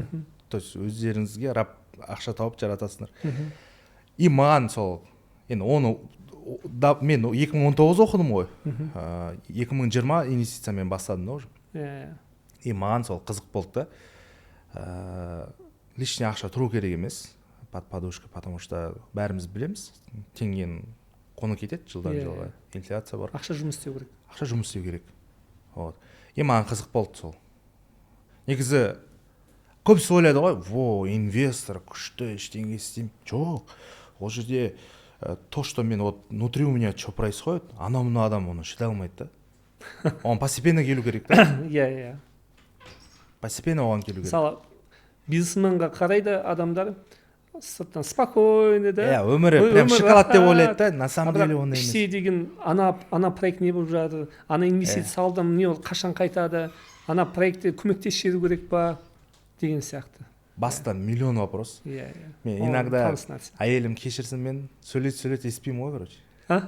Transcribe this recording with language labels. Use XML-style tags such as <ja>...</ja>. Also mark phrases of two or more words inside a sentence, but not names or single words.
<kk>То есть өздеріңізге раб ақша тауып жаратасыңдар. И маған сол, енді оны мен 2019 оқыдым ғой, 2020 инвестициямен бастадым да уже. И маған сол қызық болды да. Лишний ақша тұру керек емес,</kk> <ru>под подушкой, потому что</ru> <kk>бәріміз білеміз, теңгенің құны кетеді жылдан жылға, инфляция бар. Ақша жұмыс істеу керек. Ақша жұмыс істеу керек. И маған қызық болды сол. Негізі көбісі ойлайды ғой, инвестор, күшті, ештеңе істеймін. Жоқ, ол жерде</kk> <ru>то, что мен внутри у меня что происходит,</ru> <kk>анау адам оны шыдай алмайды да.</kk> <ru>Он постепенно</ru> <kk>келу керек да. Постепенно оған келу керек. Мысалы, бизнесменға қарайды адамдар, сырттан спокойный, да. Иә, өмірі прям шоколад деп ойлайды да,</kk> <ru>на А самом деле</ru> <kk>бірақ ондай іште емес. деген ана проект не болып жатыр, ана инвестиция салдым, не ол қашан қайтады, ана проектте көмектесіп жіберу керек па деген сияқты. Баста миллион вопрос. Иә. Мен Ол иногда таныс нәрсе. әйелім кешірсін, мен сөйлейді еспеймін ғой, короче. А?</kk>